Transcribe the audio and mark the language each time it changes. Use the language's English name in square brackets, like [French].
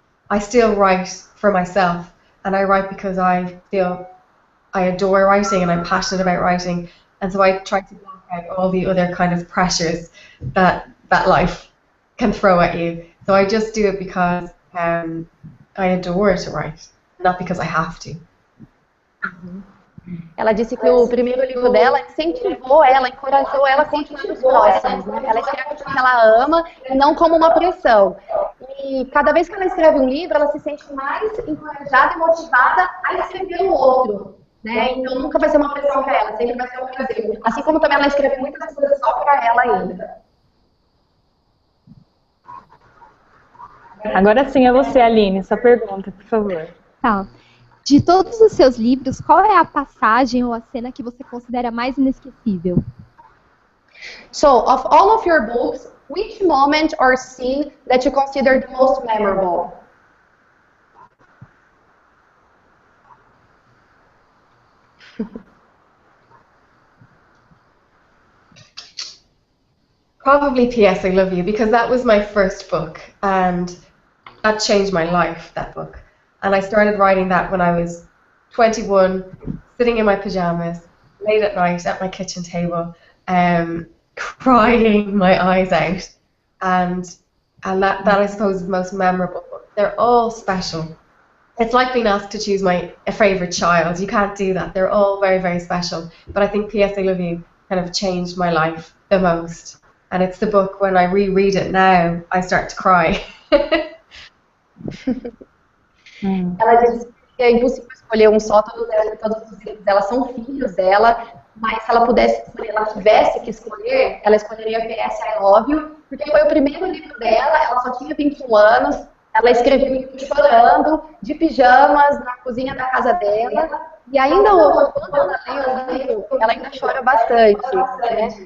[English] I still write for myself, and I write because I feel I adore writing and I'm passionate about writing, and so I try to block out all the other kind of pressures that life can throw at you. So I just do it because I adore to write, not because I have to. [Portuguese] Ela disse que o primeiro livro dela incentivou ela, encorajou ela a continuar os próximos, né? Ela escreve porque ela ama e não como uma pressão. E cada vez que ela escreve um livro, ela se sente mais encorajada e motivada a escrever um outro, né? Então nunca vai ser uma pressão para ela, sempre vai ser um prazer. Assim como também ela escreve muitas coisas só para ela ainda. Agora sim é você, Aline, sua pergunta, por favor. Tá. De todos os seus livros, qual é a passagem ou a cena que você considera mais inesquecível? [English] So, of all of your books, which moment or scene that you consider the most memorable? Probably P.S. I Love You, because that was my first book, and that changed my life, that book. And I started writing that when I was 21, sitting in my pajamas, late at night at my kitchen table, crying my eyes out. And that I suppose is the most memorable book. They're all special. It's like being asked to choose a favourite child. You can't do that. They're all very, very special. But I think P.S. I Love You kind of changed my life the most. And it's the book, when I reread it now, I start to cry. [Portuguese] Ela disse que é impossível escolher um só, todos os livros dela são filhos dela, mas se ela pudesse escolher, ela tivesse que escolher, ela escolheria P.S. I Love You, porque foi o primeiro livro dela, ela só tinha 21 anos, ela escreveu chorando, de pijamas, na cozinha da casa dela, e ainda hoje, quando ela lê o livro, ela ainda chora bastante, né?